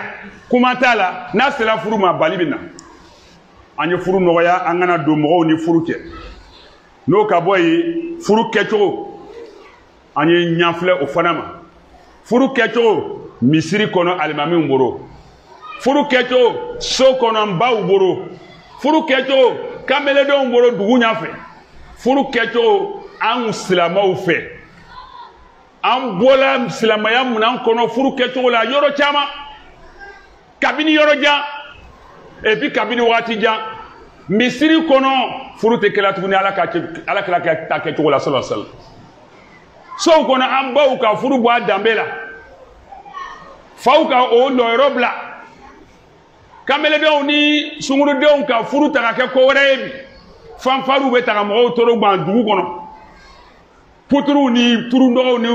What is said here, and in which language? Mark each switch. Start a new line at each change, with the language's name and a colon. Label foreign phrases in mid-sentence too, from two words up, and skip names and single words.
Bambara: kuma t'a la n'a sera furu ma bali bɛ na an ye furu nɔgɔya an kana don mɔgɔw ni furu cɛ n'o ka bɔ yen furu kɛcogo an ye ɲafilɛ o fana ma furu kɛcogo misiri kɔnɔ alimamiw bolo furu kɛcogo so kɔnɔ baw bolo furu kɛcogo kameledenw bolo dugu ɲafɛ furu kɛcogo an silamɛw fɛ an bɔla silamɛya minan kɔnɔ furu kɛcogo la yɔrɔ caman kabini yɔrɔ jan
French: et puis
Bambara: kabini waati jan misiri kɔnɔ furu tɛ kɛla tuguni ala kɛla ta kɛcogo la
Arabic: صلى الله عليه وسلم
Bambara: sow kɔnɔ an baw ka furu bɔ a danbe la faw ka o nɔyɔrɔ bila kameledenw ni sungurudenw ka furu ta ka kɛ ko wɛrɛ ye bi fanfariw bɛ ta ka mɔgɔw tɔɔrɔ gan dugu kɔnɔ puturuw ni turunɔgɔw ni